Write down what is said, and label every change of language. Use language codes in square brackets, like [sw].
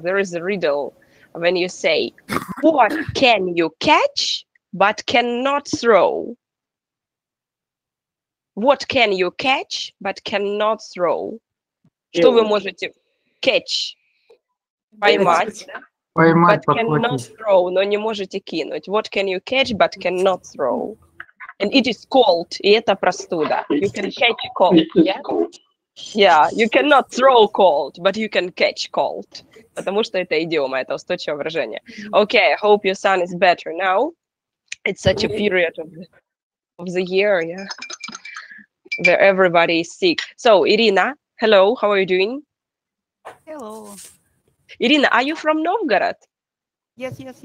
[en] There is a riddle when you say, what can you catch but cannot throw? What can you catch but cannot throw? [ru] Что вы можете [en] catch? [ru] Поймать. Поймать, [en] but cannot throw, [ru] но не можете кинуть. [en] What can you catch but cannot throw? And it is cold, [ru] и это простуда. [en] You can catch cold, yeah? Yeah, you cannot throw cold, but you can catch cold. [ru] Потому что это идиома, это устойчивое выражение. [en] Okay, I hope your son is better now. It's such a period of the year, yeah, where everybody is sick. So, Irina, hello, how are you doing? Hello. Irina, are you from Novgorod? Yes.